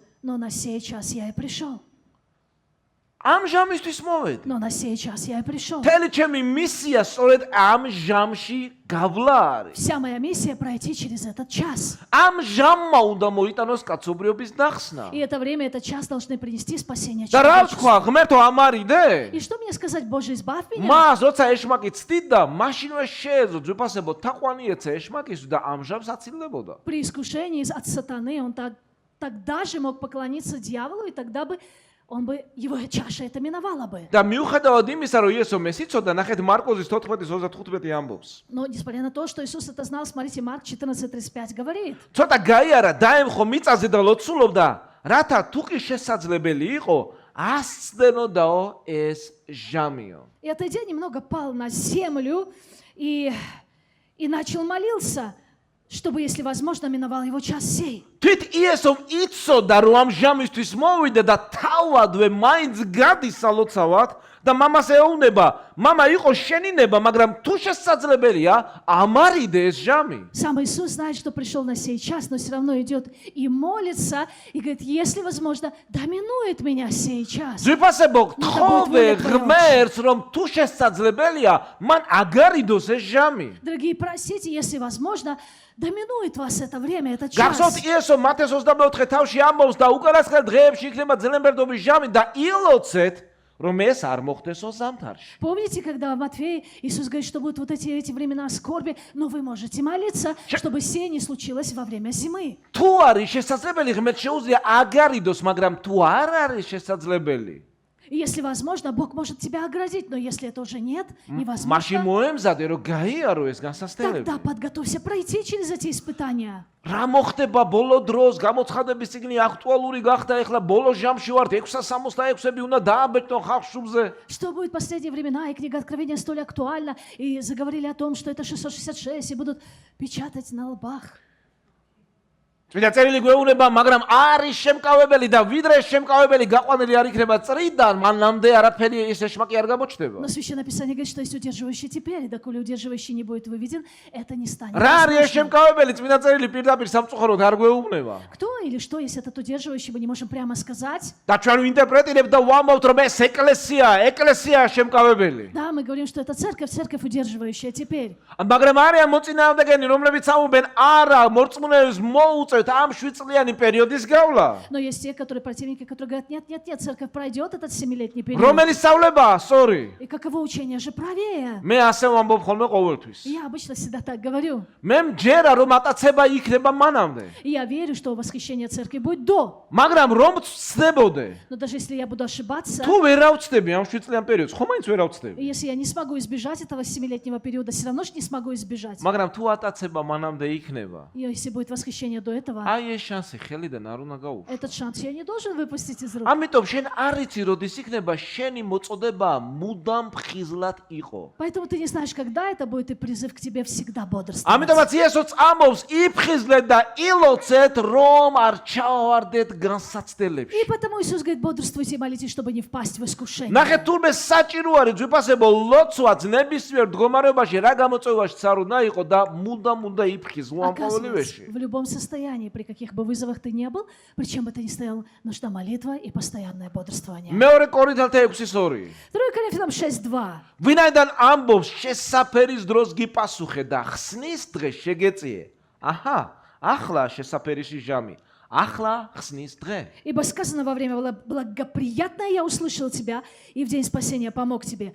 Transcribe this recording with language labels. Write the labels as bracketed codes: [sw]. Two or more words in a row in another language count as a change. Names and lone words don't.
[ru] Но на сей час я и пришел. [ka] ამ ჟამისთვის მოვედი. [ru] Но на сей час я и пришел. [ka] თელი ჩემი მისია სწორედ ამ ჟამში გავლა არის. [ru] Вся моя миссия пройти через этот час. [ka] ამ ჟამმა უნდა მოიტანოს კაცობრიობის დახსნა. [ru] И это время, этот час должны принести спасение [ka] და რა [ru] человечеству. [ka] ვთქვა, ღმერთო ამარიდე? [ru] И что мне сказать, Боже, избавь меня? [ka] მას როცა ეშმაკი ცდიდა, მაშინვე შეეძლო ძვირფასებო თაყვანი ეცა ეშმაკის და ამ ჟამს აცილებოდა. [ru] При искушении от сатаны он тогда же мог поклониться дьяволу, и тогда бы он бы, его чаша это миновала бы. [ka] და მიუხედავად იმისა, რომ იესო მესიცოდა, ნახეთ მარკოზის 4:35 ამბობს. [ru] Но несмотря на то, что Иисус это знал, смотрите, Марк 14:35 говорит. [ka] ცოტა გაიარა, დაემხო მიწაზე და ლოცულობდა, რათა თუ კი შესაძლებელი იყო, ასწდენოდაო ეს ჟამიო. [ru] И отойдя немного пал на землю и начал молился, чтобы, если возможно, миновал его час сей. [ka] თვით იესომ იცოდა, რომ ამ ჟამისთვის მოვიდა და თავადვე მაინც გადის სალოცავად და მამას ეუბნება, მამა იყო შენი ნება, მაგრამ თუ შესაძლებელია, ამარიდე ეს ჟამი. [ru] Сам Иисус знает, что пришел на сей час, но все равно идет и молится, и говорит, если возможно, доминует меня сей час. [ka] ძვირფასებო, თხოვე ღმერთს, რომ თუ შესაძლებელია, მან აგარიდოს ეს ჟამი. [ru] Дорогие, просите, если возможно, доминует вас это время, этот час. [ka] გახსოვთ იესო მათეს 24 თავში ამბობს და უკანასკნელ დღეებში იქნება ძელენბერდობის ჟამი და ილოცეთ, რომ ეს არ მოხდესო ზამთარში. [ru] Помните, когда в Матфея Иисус говорит, что будут вот эти времена скорби, но вы можете молиться, чтобы сие не случилось во время зимы. [ka] თუ არის შესაძლებელი, ღმერთ შეუძლია აგარიდოს, მაგრამ თუ არ არის შესაძლებელი, [ru] И если возможно, Бог может тебя оградить, но если это уже нет, [ka] მაშინ [ru] невозможно, [ka] მოემზადე, რომ გაიარო ეს განსასწრებელი. [ru] тогда подготовься пройти через эти испытания. [ka] რა მოხდება ბოლო დროს, გამოცხადების წიგნი აქტუალური გახდა, ეხლა ბოლო ჟამში ვართ, 666-ები უნდა დააბეჭდონ ხალხს შუბზე. [ru] Что будет в последние времена, и книга Откровения столь актуальна, и заговорили о том, что это 666, и будут печатать на лбах. [ka] წმინდა წერილი გვეუბნება, მაგრამ არის შემკავებელი და ვიდრე შემკავებელი გაყვანილი არ იქნება წრიდან, მანამდე არაფერი ეს ეშმაკი არ გამოჩნდება. [ru] Но Священное Писание говорит, что есть удерживающий теперь, да коли удерживающий не будет выведен, это не станет [ka] რა არის ეს [ru] возможным. [ka] შემკავებელი? წმინდა წერილი პირდაპირ სამწუხაროდ არ გვეუბნება. [ru] Кто или что есть этот удерживающий, мы не можем прямо сказать. [ka] და ჩვენ ვინტერპრეტირებთ და ვამბობთ, რომ ეს ეკლესია შემკავებელი. [ru] Да, мы говорим, что это церковь удерживающая теперь. [ka] მაგრამ არიან მოწინააღმდეგენი, რომლებიც ამობენ, არა, მორწმუნეებს მოუწევთ ამ 7 წლიანი პერიოდის გავლა. [ru] Но есть те, которые противники, которые говорят, нет, церковь пройдет этот 7-летний период. [ka] რომელი სწავლებაა, sorry. [ru] И каково учение же правее? [ka] მე ასე ვამბობ ხოლმე ყოველთვის. [ru] Я обычно всегда так говорю. [ka] მე მჯერა რომ ატაცება იქნება მანამდე. [ru] И я верю, что восхищение церкви будет до. [ka] მაგრამ რომ ვცდებოდე, [ru] Но даже если я буду ошибаться, [ka] თუ ვერ ავწდები ამ 7 წლიან პერიოდს, ხო მაინც ვერ ავწდები. [ru] и если я не смогу избежать этого 7-летнего периода, все равно же не смогу избежать. [ka] მაგრამ თუ ატაცება мანამდე იქნება, [ru] И если будет восхищение до этого, [ka] აი ეს შანსი ხელიდან არ უნდა გაუშვი. [ru] этот шанс я не должен выпустить из рук. [ka] ამიტომ შენ არ იცი როდის იქნება შენი მოწოდება მუდამ ფხიზლად იყო. [ru] Поэтому ты не знаешь, когда это будет, и призыв к тебе всегда бодрствовать. [ka] ამიტომაც იესოც ამბობს, იფხიზლეთ და ილოცეთ, რომ არ ჩავარდეთ განსაცდელებში. [ru] И потому Иисус говорит, бодрствуйте и молитесь, чтобы не впасть в искушение. [ka] ნახეთ, თურმე საჭირო არის ძვირფასებო ლოცვაც ნებისმიერ მდგომარეობაში რა გამოწვევაში არ უნდა იყო და მუდამ უნდა იფხიზლო ამ ყოველივეში. [ru] Оказывается, в любом состоянии, при каких бы вызовах ты не был, при чем бы ты ни стоял, нужна молитва и постоянное бодрствование. [ka] მეორე კორინთელთა 6:2. [ru] 2 Коринфянам 6:2. [ka] ვინაიდან ამბობს შესაფერის დროს გიპასუხე და ხსნის დღე შეგეწიე. აჰა, ახლა შესაფერისი ჟამი. ახლა ხსნის დღე. [ru] Ибо сказано во время благоприятное я услышал тебя, и в день спасения помог тебе.